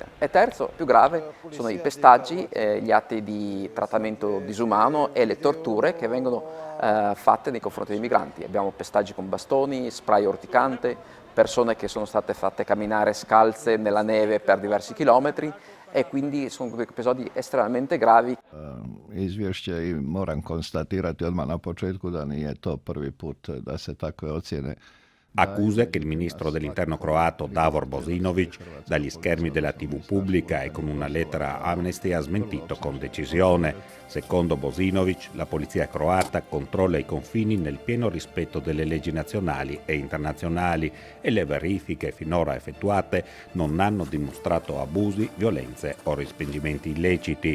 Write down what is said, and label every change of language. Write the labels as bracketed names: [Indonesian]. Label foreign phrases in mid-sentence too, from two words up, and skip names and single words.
[Italian] E terzo, più grave, sono i pestaggi, gli atti di trattamento disumano e le torture che vengono fatte nei confronti dei migranti. Abbiamo pestaggi con bastoni, spray urticante, persone che sono state fatte camminare scalze nella neve per diversi chilometri, e quindi sono episodi estremamente gravi. [Croatian] Izvješće i moram konstatirati odmah na početku da nije to prvi put da se takve ocjene. [Italian] Accuse che il ministro dell'interno croato Davor Bosinovic dagli schermi della TV pubblica e con una lettera a Amnesty ha smentito con decisione. Secondo Bosinovic, la polizia croata controlla i confini nel pieno rispetto delle leggi nazionali e internazionali e le verifiche finora effettuate non hanno dimostrato abusi, violenze o respingimenti illeciti.